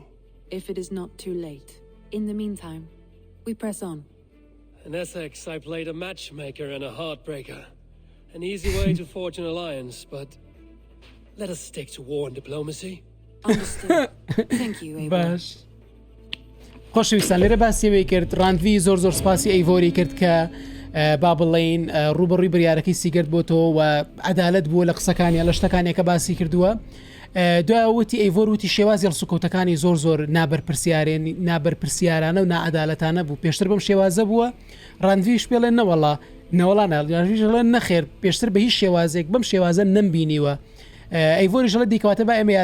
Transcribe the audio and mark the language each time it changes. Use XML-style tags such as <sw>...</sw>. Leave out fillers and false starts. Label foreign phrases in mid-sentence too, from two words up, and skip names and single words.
<en>If it is not too late. In the meantime, we press on. In Essex, I played a matchmaker and a heartbreaker. An easy way to forge an alliance, but let us stick to war and diplomacy. Understood. Thank you, Eivor.</en> <ckb>باش خۆشەویستان لێرە باسیەوەی کرد ڕاندوی زۆر زۆر سپاسی ئەیڤۆری کرد کە با بڵێن ڕوبەڕووی بڕیارەکەی سیگرت بۆ تۆ و عەدالەت بووە لە قسەکانی لە شتەکانی کە باسی کردووە دوایەوەتی ئەیڤۆر وتی شێوازی هەڵسوکەوتەکانی زۆر زۆر نابەرپرسیارانە و نائەدالەتانە بوو پێشتر بەم شێوازە بووە ڕاندویش پێڵێن نەوەڵا نەوەڵانەژڵێن نەخێر پێشتر بە هیچ شێوازێک بەم شێوازە نەمبینیوە ئەیڤۆریش لە دیکەواتە با ئێمە</ckb>